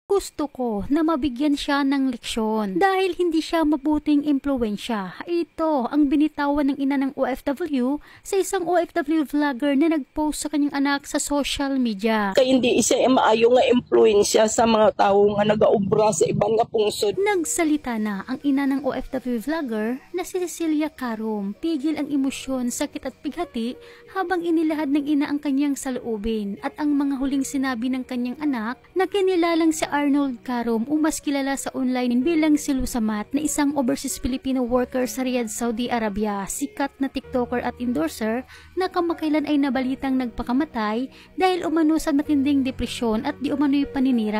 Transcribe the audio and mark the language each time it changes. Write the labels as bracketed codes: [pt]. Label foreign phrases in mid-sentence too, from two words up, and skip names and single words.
[tl] Gusto ko na mabigyan siya ng leksyon dahil hindi siya mabuting impluwensya. Ito ang binitawan ng ina ng OFW sa isang OFW vlogger na nag-post sa kanyang anak sa [en] social media. [hil] Kaya hindi siya maayo nga impluwensya sa mga tao nga nagaobra sa ibang nga pungsod. [tl] Nagsalita na ang ina ng OFW vlogger na si Cecilia Carom. Pigil ang emosyon, sakit at pighati habang inilahad ng ina ang kanyang saloobin at ang mga huling sinabi ng kanyang anak na kinilalang si Arnold Carom o mas kilala sa online bilang si Lusamat na isang [en] overseas Filipino worker [tl] sa Riyadh, Saudi Arabia, sikat na TikToker at endorser na kamakailan ay nabalitang nagpakamatay dahil umano sa matinding depresyon at di umano'y paninira.